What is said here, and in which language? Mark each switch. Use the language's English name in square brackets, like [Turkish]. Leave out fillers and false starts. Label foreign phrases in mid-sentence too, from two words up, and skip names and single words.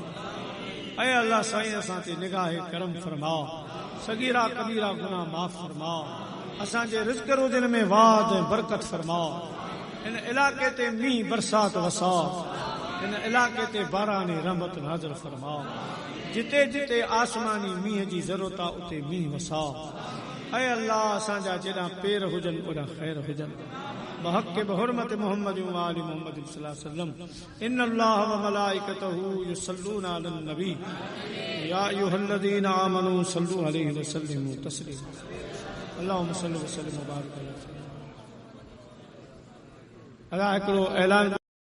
[Sindhi] ऐं अल्लाह साईं असां ते निगाह करम फरमा, सगीरा कबीरा गुनाह माफ़ फरमा, असांजे रिज़्क़ रोज़न में वाद ऐं बरकत फरमा। इन इलाके ते मींहुं बरसात वसा, इन इलाके ते बारानी रहमत नाज़िल फरमा। जिते जिते आसमानी मींहं जी ज़रूरत आहे उते मींहुं वसा। ऐं अल्लाह असांजा जेॾा पेर हुजनि ओॾा ख़ैर हुजनि। [Arabic] بحق بحرمة محمد وآل محمد صلى الله عليه وسلم إن الله وملائكته يصلون على النبي يا أيها الذين آمنوا صلوا عليه وسلموا تسليما. اللهم صل وسلم وبارك عليه. [Sindhi] अल्लाह हिकिड़ो ऐलान